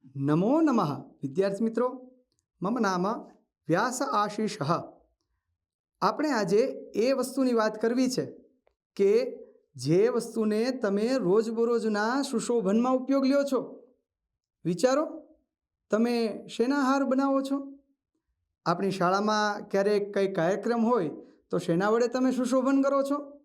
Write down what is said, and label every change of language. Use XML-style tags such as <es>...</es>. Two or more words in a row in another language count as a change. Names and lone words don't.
<sa>नमो नमः विद्यार्थी मित्रों, मम नाम व्यास आशीष।</sa> <gu>આપણે આજે એ વસ્તુની વાત કરવી છે કે જે વસ્તુને તમે રોજબરોજના સુશોભનમાં ઉપયોગ લ્યો છો. વિચારો, તમે શેના હાર બનાવો છો? આપણી શાળામાં ક્યારેક કંઈ કાર્યક્રમ હોય તો શેના વડે તમે સુશોભન કરો છો?</gu>